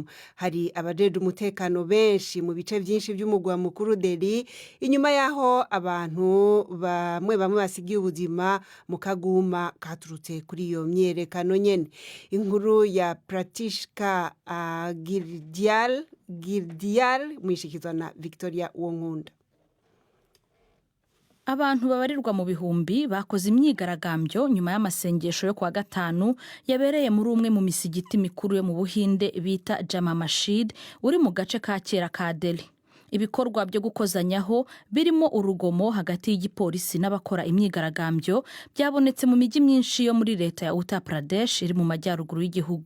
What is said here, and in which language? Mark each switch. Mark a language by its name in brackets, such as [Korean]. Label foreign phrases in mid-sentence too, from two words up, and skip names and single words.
[Rundi] Hari abajeje umutekano benshi mu bice byinshi by'umugwa mukuru Delhi inyuma yaho abantu bamwe basigiye ubuzima mu kaguma katurutse kuri iyo myerekano nyene. Inkuru ya Pratishka Girdial mwishikizwa na Victoria Wonkunda. [Kinyarwanda] Abantu babarirwa mu bihumbi bakoze imyigaragambyo nyuma y'amasengesho yo kwa gatanu yabereye muri umwe mu misigiti mikuru yo mu Buhinde bita Jama Masjid uri mu gace ka kera ka Delhi. Ibikorwa byo gukozanyaho birimo urugomo hagati y'igipolisi n'abakora imyigaragambyo byabonetse mu miji myinshi yo muri leta ya Uttar Pradesh iri mu majyaruguru y'igihugu.